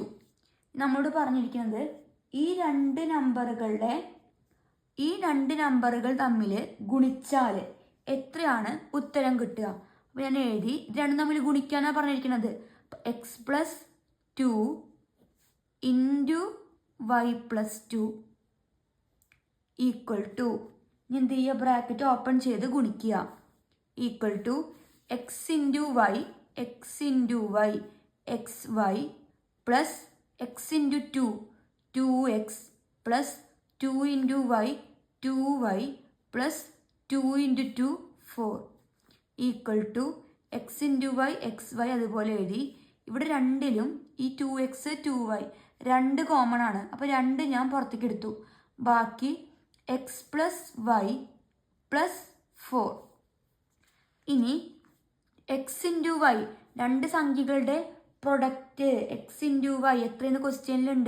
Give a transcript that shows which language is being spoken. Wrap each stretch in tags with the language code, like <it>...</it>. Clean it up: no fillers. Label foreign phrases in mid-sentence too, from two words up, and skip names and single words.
<ml>നമ്മളോട് പറഞ്ഞിരിക്കുന്നത് ഈ 2 നമ്പറുകൾ തമ്മിൽ ഗുണിച്ചാൽ എത്രയാണ് ഉത്തരം കിട്ടുക? അപ്പോൾ ഞാൻ എഴുതി, 2 തമ്മിൽ ഗുണിക്കാനാണ് പറഞ്ഞിരിക്കുന്നത്. x + 2 × y + 2 = എന്ത് ചെയ്യുക?</ml> <en>bracket open</en> <ml>ചെയ്ത് ഗുണിക്കുക.</ml> <en>= x × y xy plus x × 2 2x plus 2 × y 2y plus 2 × 2 4 = x × y xy.</en> <ml>അതുപോലെ എഴുതി. ഇവിടെ രണ്ടിലും ഈ 2x 2y 2 കോമൺ ആണ്. അപ്പോൾ 2 ഞാൻ പുറത്തേക്ക് എടുത്തു. ബാക്കി x + y + 4. ഇനി x × y, 2 സംഖ്യകളുടെ പ്രൊഡക്റ്റ് x × y എത്രയെന്ന് ക്വസ്റ്റ്യനിലുണ്ട്?</ml>